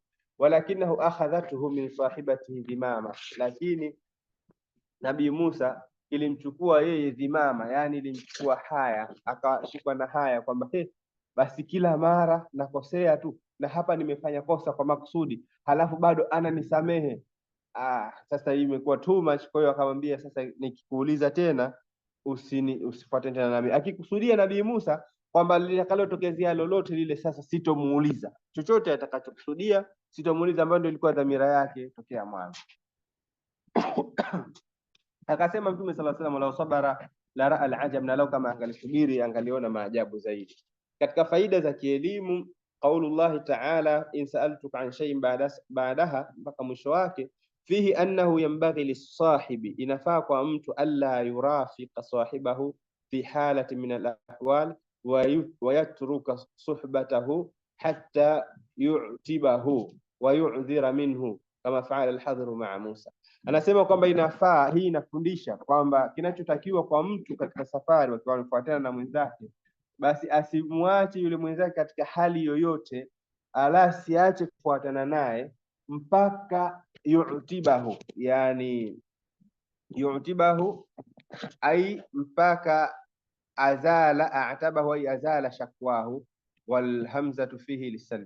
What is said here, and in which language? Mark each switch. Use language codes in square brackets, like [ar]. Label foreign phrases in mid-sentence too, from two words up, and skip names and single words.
[ar] ولكنه أخذته من صاحبه ذمامة, [sw] lakini Nabii Musa ilimchukua yeye dhimama, yani ilimchukua haya, akashikwa na haya kwamba basi kila mara nakosea tu, na hapa nimefanya kosa kwa makusudi, halafu bado ananisamehe. Sasa hii imekuwa [en] too much. [sw] Kwa hiyo akamwambia, sasa nikikuuliza tena usifuate tena nami. Akikusudia Nabii Musa kwamba litakalotokezea lolote lile, sasa sitomuuliza chochote atakachokusudia, sitomuuliza, ambayo ndio ilikuwa dhamira yake tokea mwanzo. Akasema Mtume [ar] صلى الله عليه وسلم, لو صبر لرأى العجب, [sw] na lau kama angalisubiri angaliona maajabu zaidi. Katika faida za kielimu, [ar] قول الله تعالى إن سألتك عن شيء بعدها, [sw] mpaka mwisho wake, [ar] فيه أنه ينبغي لصاحب, [sw] inafaa kwa mtu [ar] ألا يفارق صاحبه في حال من الأحوال ويترك صحبته حتى يعاتبه ويعذر منه كما فعل الخضر مع موسى. [sw] Anasema kwamba inafaa, hii inafundisha kwamba kinachotakiwa kwa mtu katika safari wakiwa wanafuatana na mwenzake, basi asimwache yule mwenzake katika hali yoyote, ala siache kufuatana naye mpaka yu'tibahu, yani yu'tibahu ay mpaka azala, [ar] أعتبه أي أزال شكواه والهمزة فيه للسلب.